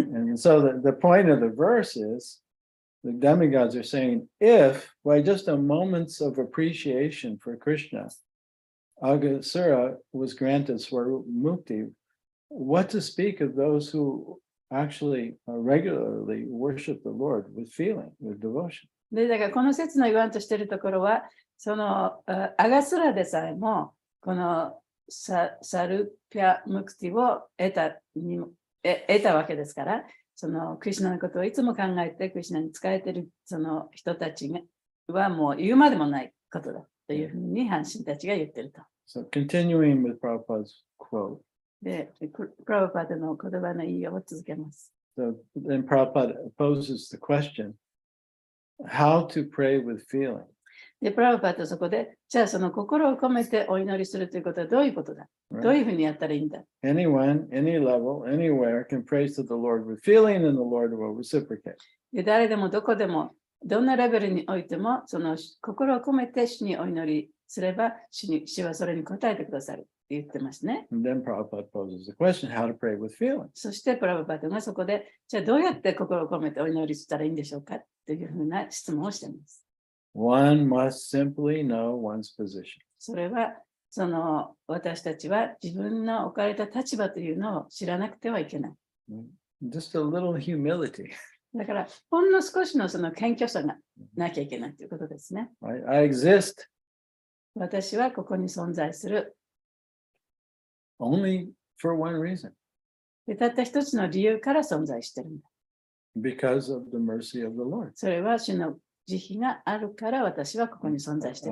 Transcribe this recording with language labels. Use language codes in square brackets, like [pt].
[en] And so the point of the verse is, the demigods are saying, if by just a moment's of appreciation for Krishna, Agasura was granted Swarup Mukti, what to speak of those who actually regularly worship the Lord with feeling, with devotion. [ja] で、だからこの説の言わんとしているところは、そのアガスラでさえも、このサルピャムクティを得たわけですから、そのクリシュナのことをいつも考えて、クリシュナに仕えているその人たちはもう言うまでもないことだというふうに阪神たちが言ってると。 [en] So continuing with Prabhupada's quote. [ja] で、プラブパダの言葉の引用を続けます。 [en] So then Prabhupada poses the question, how to pray with feeling? [ja] で、プラブパダはそこで、じゃあその心を込めてお祈りするということはどういうことだ、どういうふうにやったらいいんだ [en] Anyone, any level, anywhere can praise to the Lord with feeling, and the Lord will reciprocate. [ja] で、誰でもどこでも、どんなレベルにおいても、その心を込めて主にお祈りすれば、主はそれに応えてくださるって言ってますね。 [en] And then Prabhupada poses the question, how to pray with feeling? [ja] そしてプラブパダがそこで、じゃあどうやって心を込めてお祈りしたらいいんでしょうかというふうな質問をしています。 [en] One must simply know one's position. [ja] それは、その私たちは自分の置かれた立場というのを知らなくてはいけない。 [en] Just a little humility. [ja] だから、ほんの少しのその謙虚さがなきゃいけないということですね。 [en] I exist [ja] 私はここに存在する。 [en] only for one reason, [ja] でたった一つの理由から存在しているんだ。 [en] because of the mercy of the Lord. [ja] それは主の慈悲があるから私はここに存在してい